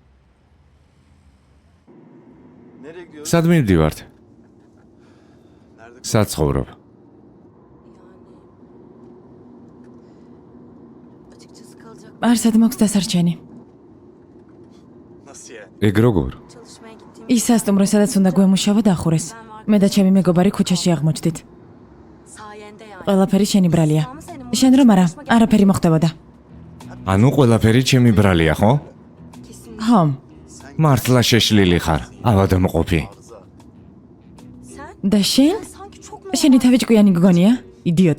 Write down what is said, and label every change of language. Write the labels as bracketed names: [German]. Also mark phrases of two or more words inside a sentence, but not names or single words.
[Georgian] სად მივდივართ? საცხოვრობ. [Turkish] Açıkçası kalacak. [Georgian] არსად მაქვს დასარჩენი. [Turkish] Nasıl yani? [Georgian] ეგ როგორ? [Turkish] Çalışmaya gittiğim [Georgian] ის სასტუმრო, სადაც უნდა გვემუშავა, დახურეს. მე და ჩემი მეგობარი ქუჩაში აღმოჩნდით. [Turkish] sayende yani. [Georgian] ყველაფერი შენი ბრალია. შენ რომ არა, არაფერი მოხდებოდა. ანუ ყველაფერი ჩემი ბრალია, ხო? ხო, მართლა შეშლილი ხარ. ავადმყოფი. და შენ? შენი თავი ჭკვიანი გგონია? იდიოტი.